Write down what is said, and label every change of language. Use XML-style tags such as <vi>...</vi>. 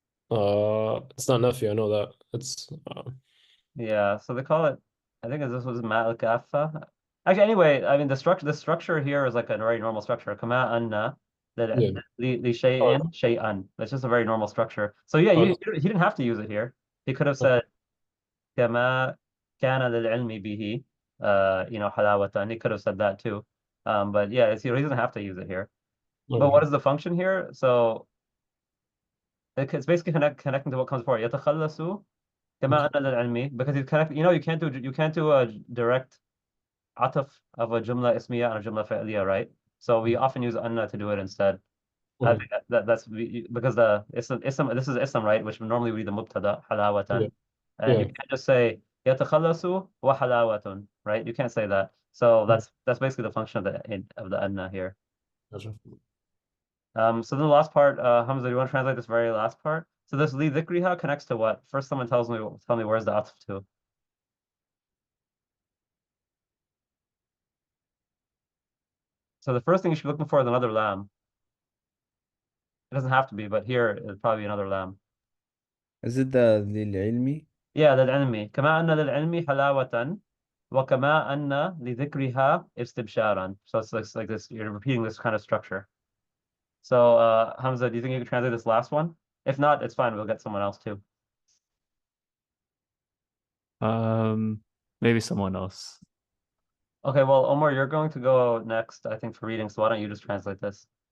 <en>It's not nafi, I know that. It's Yeah, so they call it, I think this was ma al-kaffa. Actually, anyway, I mean the structure here is like a very normal structure. Kama anna, that Yeah.</en> <ar>li shay'in shay'an.</ar> <en>That's just a very normal structure. So yeah, he didn't have to use it here. He could have said</en> <ar>كما كان للعلم به حلاوة.</ar> <en>He could have said that too. But yeah, he doesn't have to use it here. But what is the function here? So it's basically connecting to what comes before.</en> <ar>يتخلص كما أن للعلم,</ar> <en>because you connect. You can't do a direct ataf of a jumla ismiya and a jumla fa'liya, right? So we often use anna to do it instead. I think that's because the ism, this is ism, right? Which would normally be the mubtada halawatan, and you can't just say yatakhallasu wa halawatun, right? You can't say that. So that's basically the function of the anna here. Gotcha. So then the last part, Hamza, do you want to translate this very last part? So this li dhikriha connects to what? First, someone tell me where's the atf to? So the first thing you should be looking for is another lam. It doesn't have to be, but here it'd probably be another lam. Is it the</en> <ar>للعلمي? Yeah, للعلمي كما أن للعلمي حلاوة وكما أن لذكرها استبشارا.</ar> <en>So it's like this, you're repeating this kind of structure. So Hamza, do you think you can translate this last one? If not, it's fine. We'll get someone else too. Maybe someone else. Okay, well, Omar, you're going to go next, I think, for reading. So why don't you just translate this?</en>